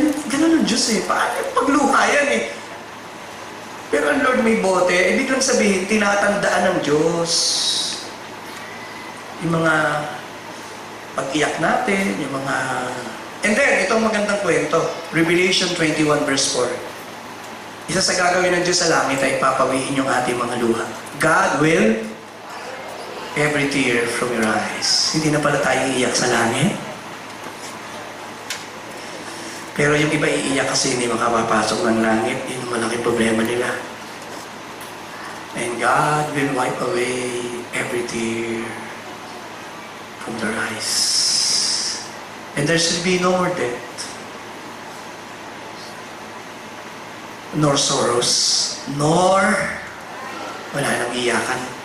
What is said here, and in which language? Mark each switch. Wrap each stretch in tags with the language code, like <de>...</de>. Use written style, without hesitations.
<tl>Ganun ang Diyos Paano yung pagluha yan Pero ang Lord may bote, ibig lang sabihin, tinatandaan ng Diyos. Yung mga pag-iyak natin, yung mga...</tl> <en>And then,</en> <tl>itong magandang kwento, Revelation 21 verse 4. Isa sa gagawin ng Diyos sa langit ay papawiin yung ating mga luha.</tl> <en>God will every tear from your eyes.</en> <tl>Hindi na pala tayo iiyak sa langit. Pero yung iba iiyak kasi hindi makapapasok ng langit. Yun ang malaking problema nila.</tl> <en>And God will wipe away every tear from their eyes. And there should be no more death, nor sorrows, nor</en> <tl>wala nang iyakan.</tl>